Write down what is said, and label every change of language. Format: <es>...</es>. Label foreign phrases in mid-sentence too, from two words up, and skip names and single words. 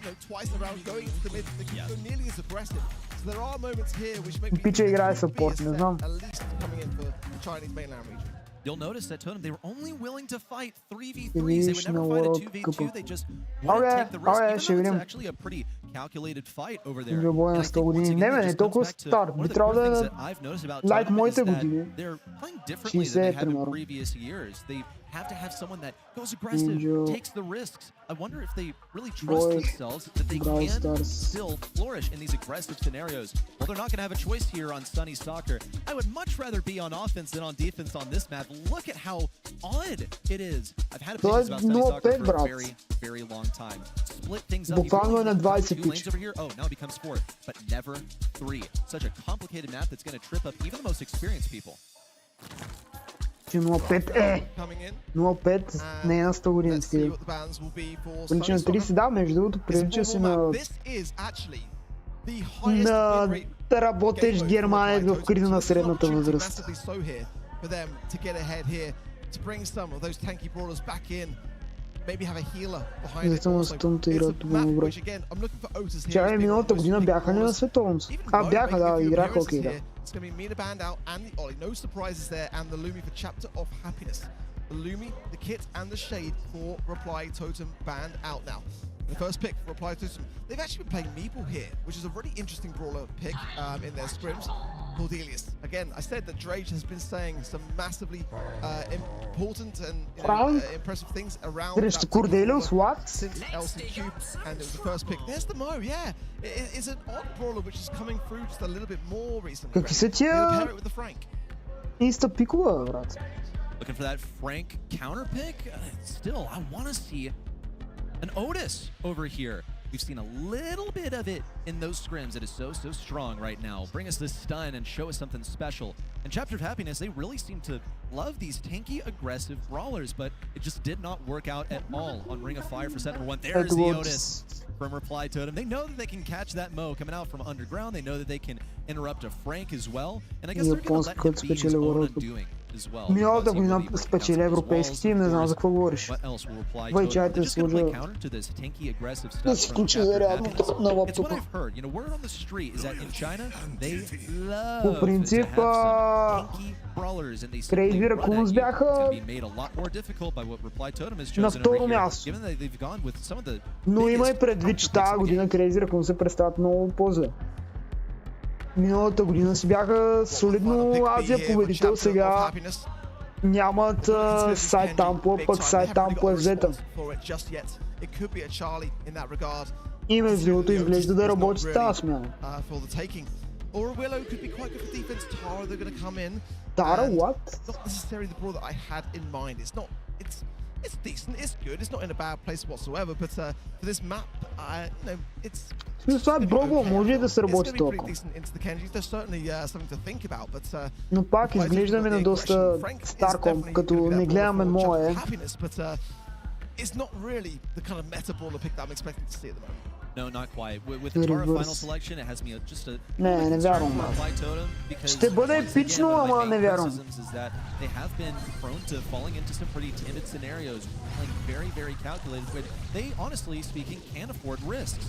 <bg>Пича играе съпорт, не знам.</bg> <en>You'll notice that Totem, they were only willing to fight 3v3s. They would never fight a 2v2. They just wouldn't take the risk. Even though it's actually a pretty calculated fight over there.</en> <bg>Angel Boy на 100 години. Не, не толкова стар. Би трябвало да е лайк моите години. 60 примерно.</bg> <en>have to have someone that goes aggressive, takes the risks. I wonder if they really trust themselves that they can still flourish in these aggressive scenarios. Well, they're not going to have a choice here on Sunny Soccer. I would much rather be on offense than on defense on this map. Look at how odd it is. I've had opinions about Sunny Soccer for a very, very long time. Split things up.</en> <bg>Буквально на 20</bg> <en>2 lanes over here. Oh, now it becomes 4, but never 3. Such a complicated map that's going to trip up even the most experienced people.</en> <bg>0-5 0-5 не е на 100 години стил. Прилича на 30, да, между другото, прилича си на работещ германец в криза на средната възраст. Затова стъмта играят добре. Чакай, миналата година бяха ли на световното? Бяха, да, играха окей, да.</bg> <en>It's going to be Mina banned out and the Ollie. No surprises there. And the Lumi for Chapter of Happiness. The Lumi, the Kit, and the Shade for Reply Totem banned out now. The first pick for Reply Totem. They've actually been playing Meeple here, which is a really interesting brawler pick in their scrims. Cordelius. Again, I said that Drage has been saying some massively important and impressive things around that Cordelius, what? Since LCQ, and it was the first pick. There's the Mo, yeah. It's an odd brawler which is coming through just a little bit more recently.</en> <bg>Какви са тия инста пикова, брат?</bg> <en>Looking for that Frank counter pick? Still, I want to see an Otis over here. We've seen a little bit of it in those scrims. It is so strong right now. Bring us this stun and show us something special. In Chapter of Happiness, they really seem to love these tanky, aggressive brawlers, but it just did not work out at all on Ring of Fire for set number 1. There's the Otis from Reply Totem. They know that they can catch that Mo coming out from underground. They know that they can interrupt a Frank as well. And I guess they're going to let him be his own undoing as well.</en> <bg>Миналата година спечели европейски тим, не знам за какво говориш. Вай, чайте да сложа... Да си включи зарядното на лаптопа. По принцип, Crazy Raccoons бяха на второ място. Но има и предвид, че тази година Crazy Raccoons се представят много по-зле. Миналата година си бяха солидно Азия победител, сега нямат сайт тампо, пък сайт тампо е взета. И между другото изглежда да работи тази смяна.</bg> <en>Tara, what? Not necessarily the brawl that I had in mind. It's decent, it's good, it's not in a bad place whatsoever, but for this map, it's...</en> <bg>Това е брово, може да се работи толкова. Но пак изглеждаме на доста стар комп, като не гледаме мое.</bg> <en>It's not really the kind of meta brawler pick that I'm expecting to see at the moment. No, not quite. With the Tara final selection, it has me just a...</en> <bg>Не вярвам. Ще бъде епично, ама не вярвам.</bg> <en>They have been prone to falling into some pretty timid scenarios, playing very, very calculated, but they, honestly speaking, can afford risks.</en>